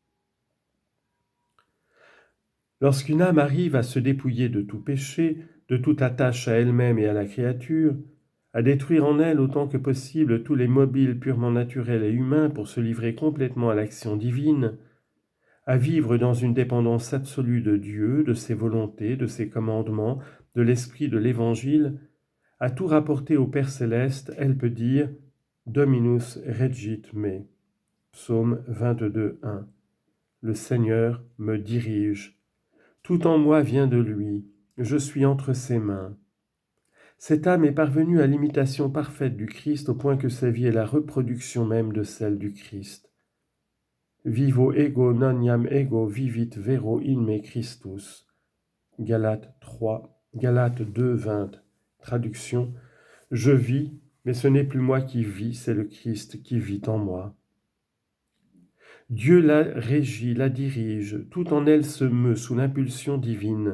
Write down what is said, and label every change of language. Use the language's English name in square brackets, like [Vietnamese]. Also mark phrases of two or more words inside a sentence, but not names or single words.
[French] Lorsqu'une âme arrive à se dépouiller de tout péché, de toute attache à elle-même et à la créature, à détruire en elle autant que possible tous les mobiles purement naturels et humains pour se livrer complètement à l'action divine, à vivre dans une dépendance absolue de Dieu, de ses volontés, de ses commandements, de l'esprit de l'Évangile, à tout rapporter au Père céleste, elle peut dire « [Latin] Dominus regit me [French] » Psaume 22, 1. Le Seigneur me dirige. Tout en moi vient de lui, je suis entre ses mains. Cette âme est parvenue à l'imitation parfaite du Christ au point que sa vie est la reproduction même de celle du Christ. [Latin] Vivo ego non iam ego vivit vero in me Christus. [French] Galates 2, 20. Traduction. Je vis, mais ce n'est plus moi qui vis, c'est le Christ qui vit en moi. Dieu la régit, la dirige, tout en elle se meut sous l'impulsion divine.